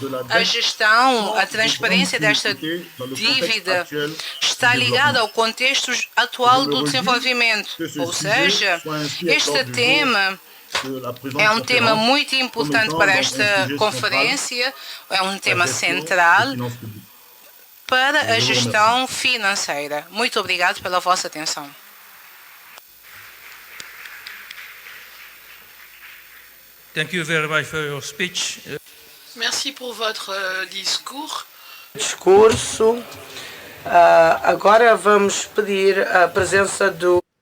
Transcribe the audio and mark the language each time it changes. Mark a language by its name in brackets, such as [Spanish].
[Portuguese] A gestão, a transparência desta dívida está ligada ao contexto atual do desenvolvimento, ou seja, este tema é um tema muito importante para esta conferência, é um tema central para a gestão financeira. Muito obrigado pela vossa atenção. [English] Thank you very much for your speech. [French] Merci pour votre discours. [Portuguese] Discurso. Agora vamos pedir a presença do